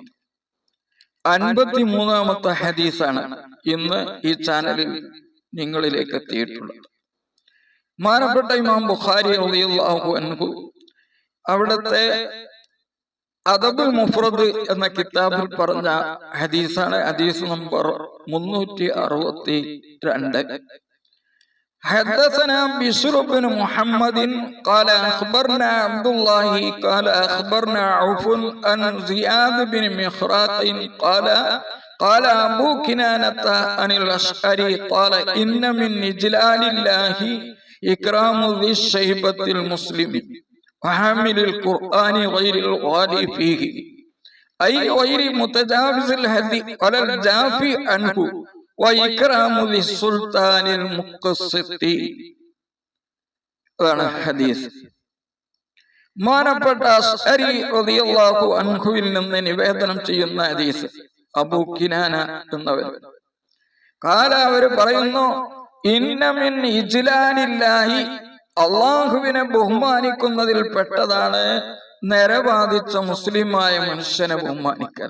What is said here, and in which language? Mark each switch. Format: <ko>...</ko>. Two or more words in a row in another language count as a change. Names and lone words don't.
<ml>53-ാമത്തെ ഹദീസാണ് ഇന്ന് ഈ ചാനലിൽ നിങ്ങളിലേക്ക് എത്തിയിട്ടുള്ളത്. ബഹുമാനപ്പെട്ട ഇമാം ബുഖാരി</ml> <ar>رضي الله عنه</ar> <ml>അവിടുത്തെ അദബുൽ മുഫ്രദ് എന്ന കിതാബിൽ പറഞ്ഞ ഹദീസാണ്. ഹദീസ് നമ്പർ 362.</ml> <ar>حدثنا بشر بن محمد قال أخبرنا عبد الله قال أخبرنا عوف عن زياد بن مخراق قال أبو كنانة عن الأشعري قال إن من إجلال الله إكرام ذي الشيبة المسلم وحامل القرآن غير الغالي فيه أي غير متجاوز الهدي ولا الجافي عنه وإكرام ذي السلطان المقسط.</ar> <ml>ഹദീസ് ബഹുമാനപ്പെട്ട അശ്അരി</ml> <ar>رضي الله عنه</ar> <ml>നിന്ന് നിവേദനം ചെയ്യുന്ന ഹദീസ്. അബൂ കിനാന എന്നവർ അവര് പറയുന്നു,</ml> <ar>إن من إجلال الله,</ar> <ml>അള്ളാഹുവിനെ ബഹുമാനിക്കുന്നതിൽ പെട്ടതാണ് നരബാധിച്ച മുസ്ലിമായ മനുഷ്യനെ ബഹുമാനിക്കൽ.</ml>